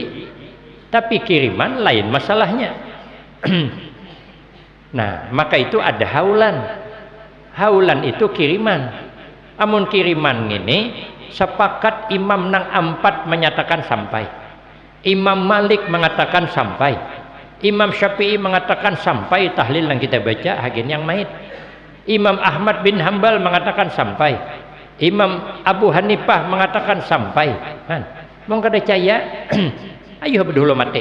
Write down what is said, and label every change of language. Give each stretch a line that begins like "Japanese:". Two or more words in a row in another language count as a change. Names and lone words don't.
Indonesian: Tapi kiriman lain masalahnya. Nah, maka itu ada haulan. Haulan itu kiriman.
Banjar: Amun kiriman ini sepakat Imam nang 4 menyatakan sampai.
Indonesian: Imam Malik mengatakan sampai. Imam Syafi'i mengatakan sampai tahlil yang kita baca hagin yang mait. Imam Ahmad bin Hambal mengatakan sampai. Imam Abu Hanifah mengatakan sampai.
Banjar: Mau kada caya? Ayo dulu mati.